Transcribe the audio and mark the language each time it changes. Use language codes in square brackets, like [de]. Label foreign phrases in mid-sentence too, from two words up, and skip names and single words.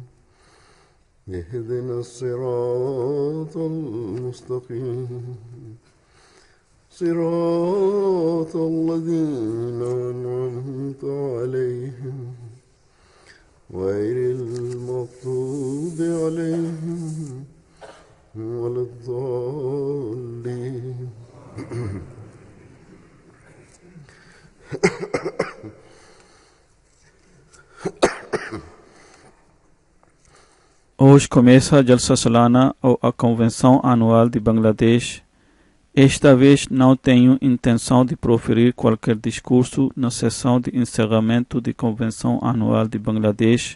[ar] اهدنا الصراط المستقيم صراط الذين أنعمت عليهم غير المغضوب عليهم ولا الضالين. [pt] Hoje começa a Jalsa Salana ou a Convenção Anual de Bangladesh. Esta vez não tenho intenção de proferir qualquer discurso na sessão de encerramento da Convenção Anual de Bangladesh.